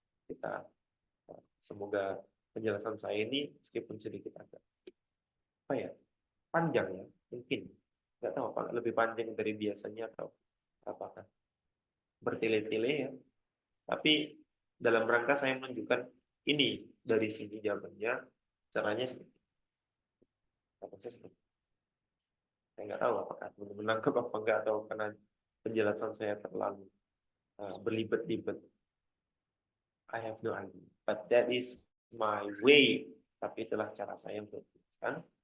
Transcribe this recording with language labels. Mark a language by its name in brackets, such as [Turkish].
[Indonesian] Kita semoga penjelasan saya ini meskipun sedikit agak apa ya, panjang ya, mungkin nggak tahu apa lebih panjang dari biasanya atau apakah bertele-tele ya, tapi dalam rangka saya menunjukkan ini dari sini jawabannya, caranya seperti apa, saya nggak tahu apakah teman-teman nangkep apa enggak atau karena penjelasan saya terlalu berlibat-libat. [English] I have no idea, but that is my way. [Indonesian] Tapi itulah cara saya untuk menjelaskan.